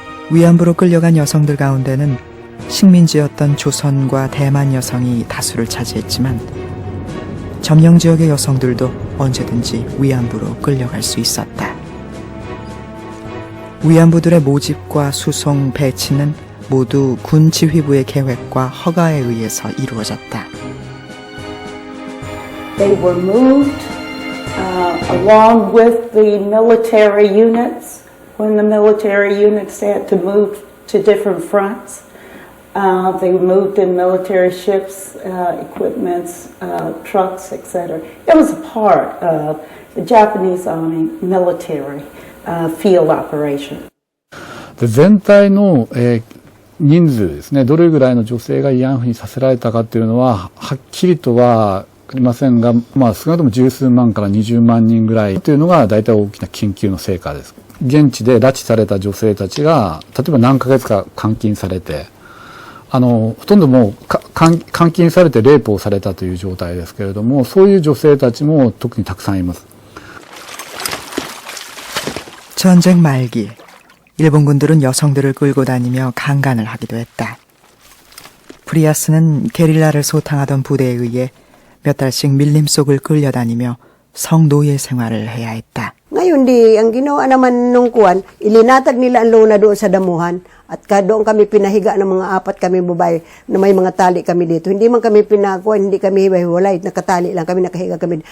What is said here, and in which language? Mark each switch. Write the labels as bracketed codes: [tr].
[ko] 위안부로 끌려간 여성들 가운데는 식민지였던 조선과 대만 여성이 다수를 차지했지만 점령 지역의 여성들도 언제든지 위안부로 끌려갈 수 있었다. 위안부들의 모집과 수송, 배치는 모두 군 지휘부의 계획과 허가에 의해서 이루어졌다. [en] They were moved along with the military units. When the military units had to move to different fronts, they moved in military ships, equipments, trucks, etc. It was a part of the Japanese Army military field operation. [ja] 全体の、人数ですね、どれぐらいの女性が慰安婦にさせられたかっていうのは、はっきりとはありませんが、少なくとも10数万から20万人ぐらいというのが大体大きな研究の成果です。現地で拉致された女性たちが、例えば何ヶ月か監禁されて、ほとんどもう監禁されてレイプをされたという状態ですけれども、そういう女性たちも特にたくさんいます。 [ko] 전쟁 말기, 일본군들은 여성들을 끌고 다니며 강간을 하기도 했다. 프리아스는 게릴라를 소탕하던 부대에 의해 몇 달씩 밀림 속을 끌려다니며 성노예 생활을 해야 했다. [tl] Ngayon ang ginawa naman nung kuwan, ilinatag nila ang lona doon sa damuhan at doon kami pinahiga ng mga 4 kami babae na may mga tali kami dito. Hindi man kami pinakuan, hindi kami hiwa-hiwalay, nakatali lang kami, nakahiga kami.